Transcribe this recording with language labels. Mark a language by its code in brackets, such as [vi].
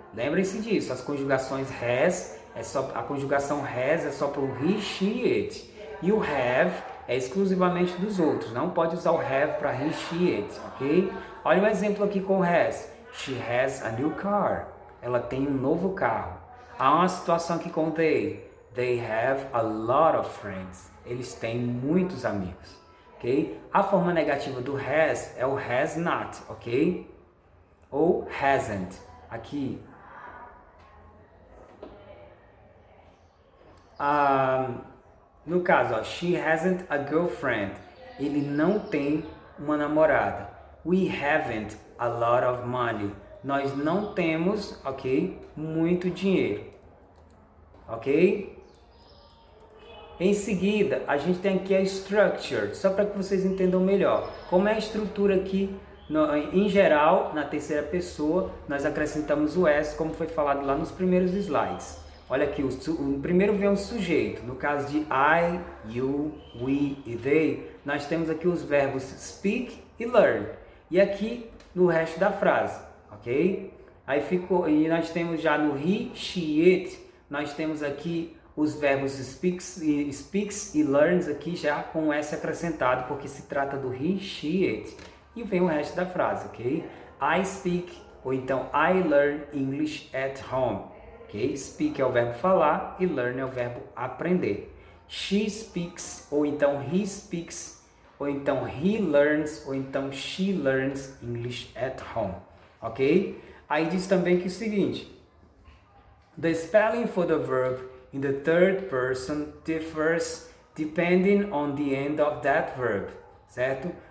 [pt] Lembrem-se disso, as conjugações has, a conjugação has é só para o he, she, it. E o have é exclusivamente dos outros, não pode usar o have para he, she, it, ok? Olha um exemplo aqui com o has. [en] She has a new car. [pt] Ela tem um novo carro. Há uma situação aqui com they. [en] They have a lot of friends. [pt] Eles têm muitos amigos, ok? A forma negativa do has é o has not, ok? Ou hasn't. Aqui. No caso, ó, [en] she hasn't a girlfriend. [pt] Ele não tem uma namorada. [en] We haven't a lot of money. [pt] Nós não temos, ok, muito dinheiro. Ok? Em seguida, a gente tem aqui a structure, só para que vocês entendam melhor. Como é a estrutura aqui, em geral, na terceira pessoa, nós acrescentamos o S, como foi falado lá nos primeiros slides. Olha aqui, o primeiro vem o sujeito. No caso de I, you, we e they, nós temos aqui os verbos speak e learn. E aqui no resto da frase, ok? Aí ficou, e nós temos já no he, she, it, nós temos aqui os verbos speaks e learns aqui já com o S acrescentado, porque se trata do he, she, it. E vem o resto da frase, ok? [en] I speak, [pt] ou então [en] I learn English at home. Okay? [pt] Speak é o verbo falar e learn é o verbo aprender. [en] She speaks, [pt] ou então [en] he speaks, ou então he learns, ou então she learns English at home. Ok? [pt] Aí diz também que é o seguinte: [en] the spelling for the verb in the third person differs depending on the end of that verb. [pt] Certo?